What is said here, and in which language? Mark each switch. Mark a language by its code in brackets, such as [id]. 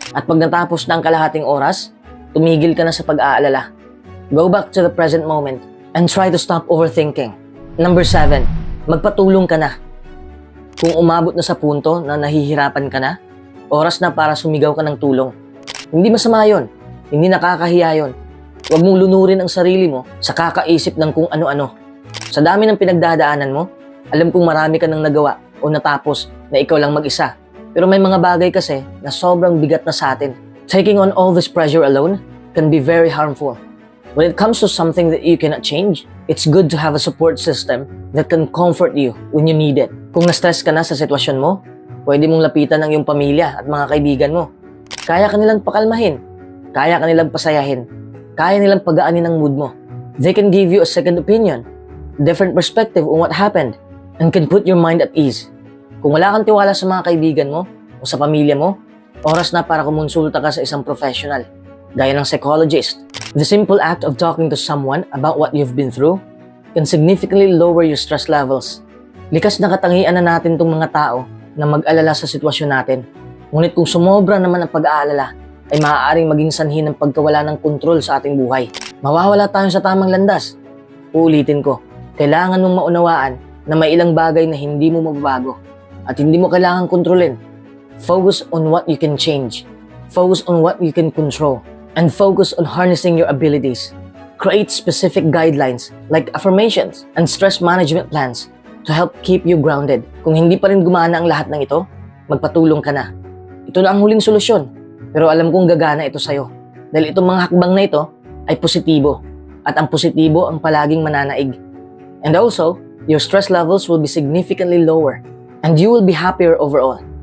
[tl] At pag natapos na ang kalahating oras, tumigil ka na sa pag-aalala. [en] Go back to the present moment and try to stop overthinking. [tl] Number 7, magpatulong ka na. Kung umabot na sa punto na nahihirapan ka na, oras na para sumigaw ka ng tulong. Hindi masama yun. Hindi nakakahiya yun. Huwag mong lunurin ang sarili mo sa kakaisip ng kung ano-ano. Sa dami ng pinagdadaanan mo, alam kong marami ka nang nagawa o natapos na ikaw lang mag-isa. Pero may mga bagay kasi na sobrang bigat na sa atin. [en] Taking on all this pressure alone can be very harmful. When it comes to something that you cannot change, it's good to have a support system that can comfort you when you need it. [tl] Kung na-stress ka na sa sitwasyon mo, pwede mong lapitan ang iyong pamilya at mga kaibigan mo. Kaya ka nilang pakalmahin. Kaya ka nilang pasayahin. Kaya nilang pagaanin ang mood mo. [en] They can give you a second opinion, different perspective on what happened, and can put your mind at ease. [tl] Kung wala kang tiwala sa mga kaibigan mo o sa pamilya mo, oras na para kumonsulta ka sa isang professional, gaya ng psychologist. [en] The simple act of talking to someone about what you've been through can significantly lower your stress levels. [tl] Likas na katangian na natin tong mga tao na mag-alala sa sitwasyon natin. Ngunit kung sumobra naman ang pag-aalala, ay maaaring maging sanhi ng pagkawala ng kontrol sa ating buhay. Mawawala tayo sa tamang landas. Uulitin ko, kailangan mong maunawaan na may ilang bagay na hindi mo mababago at hindi mo kailangang kontrolin. [en] Focus on what you can change. Focus on what you can control. And focus on harnessing your abilities. Create specific guidelines like affirmations and stress management plans to help keep you grounded. [tl] Kung hindi pa rin gumana ang lahat ng ito, magpatulong ka na. Ito na ang huling solusyon. Pero alam kong gagana ito sa'yo. Dahil itong mga hakbang na ito ay positibo. At ang positibo ang palaging mananaig. [en] And also, your stress levels will be significantly lower. And you will be happier overall.